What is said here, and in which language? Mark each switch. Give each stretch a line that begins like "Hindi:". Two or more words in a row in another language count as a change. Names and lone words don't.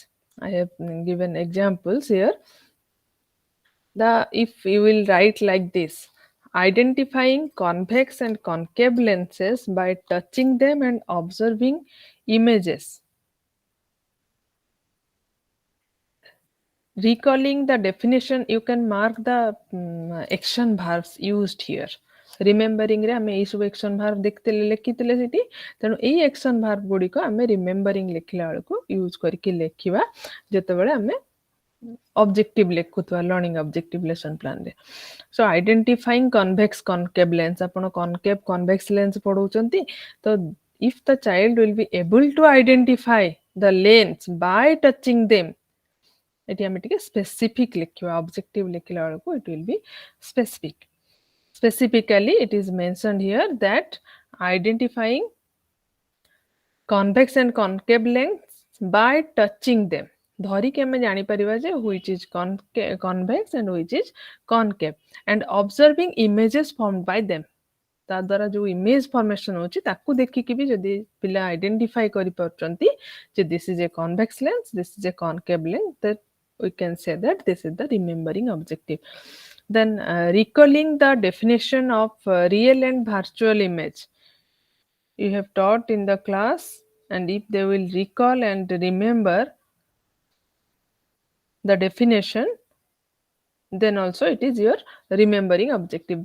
English: I have given examples here. If you will write like this, identifying convex and concave lenses by touching them and observing images, recalling the definition, you can mark the action verbs used here.
Odia: Remembering ରେ ଆମେ ଏଇ ସବୁ
English: action verb
Odia: ଦେଖିଥିଲେ ଲେଖିଥିଲେ ସେଠି, ତେଣୁ ଏଇ
English: action verb
Odia: ଗୁଡ଼ିକ ଆମେ remembering ଲେଖିଲା ବେଳକୁ ୟୁଜ୍ କରିକି ଲେଖିବା ଯେତେବେଳେ ଆମେ objective ଲେଖୁଥିବା
English: learning objective lesson plan
Odia: ରେ.
English: So identifying convex concave lens, ଆପଣ concave convex lens
Odia: ପଢଉଛନ୍ତି, ତ
English: if the child will be able to identify the lens by touching them,
Odia: ଏଠି ଆମେ ଟିକେ specific ଲେଖିବା, objective ଲେଖିଲା ବେଳକୁ
English: it will be specific. Specifically, it is mentioned here that identifying convex and concave lens by touching them.
Odia: ଧରିକି ଆମେ ଜାଣିପାରିବା ଯେ
English: which is convex and which is concave, and observing images formed by them.
Odia: ତା ଦ୍ୱାରା ଯୋଉ
English: image formation
Odia: ହଉଛି ତାକୁ ଦେଖିକି ବି ଯଦି ପିଲା ଆଇଡେଣ୍ଟିଫାଇ କରିପାରୁଛନ୍ତି ଯେ
English: this is a convex lens, this is a concave lens, that we can say that this is the remembering objective. Then recalling the definition of real and virtual image. You have taught in the class, and if they will recall and remember the definition, then also it is your remembering objective.